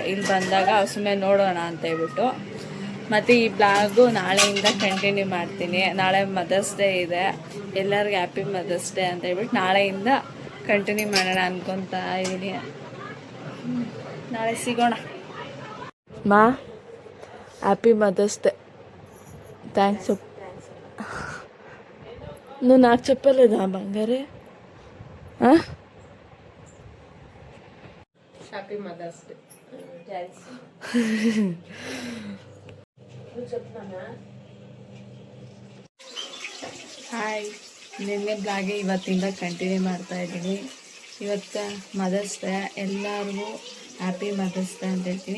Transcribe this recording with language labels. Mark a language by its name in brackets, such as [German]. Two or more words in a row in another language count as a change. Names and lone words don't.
[Kannada] ಇಲ್ಲಿ ಬಂದಾಗ ಸುಮ್ಮನೆ ನೋಡೋಣ ಅಂತೇಳ್ಬಿಟ್ಟು. ಮತ್ತು ಈ ಬ್ಲಾಗು ನಾಳೆಯಿಂದ ಕಂಟಿನ್ಯೂ ಮಾಡ್ತೀನಿ. ನಾಳೆ ಮದರ್ಸ್ ಡೇ ಇದೆ, ಎಲ್ಲರಿಗೂ [English] Happy Mother's Day [Kannada] ಅಂತ ಹೇಳ್ಬಿಟ್ಟು ನಾಳೆಯಿಂದ ಕಂಟಿನ್ಯೂ ಮಾಡೋಣ ಅನ್ಕೊತಾ ಇದ್ದೀನಿ. ನಾಳೆ ಸಿಗೋಣ. ಮಾ [English] Happy Mother's Day. [Kannada] ಥ್ಯಾಂಕ್ಸು. [Telugu] నువ్వు నాకు చెప్పలేదా బంగారే? [English] Happy Mother's Day. [Kannada] ಹಾಯ್, ನಿನ್ನೆ ಬ್ಲಾಗೆ ಇವತ್ತಿಂದ ಕಂಟಿನ್ಯೂ ಮಾಡ್ತಾ ಇದ್ದೀನಿ. ಇವತ್ತು ಮದರ್ಸ್ ಡೇ, ಎಲ್ಲರಿಗೂ [English] Happy Mother's Day [Kannada] ಅಂತ ಹೇಳ್ತೀನಿ.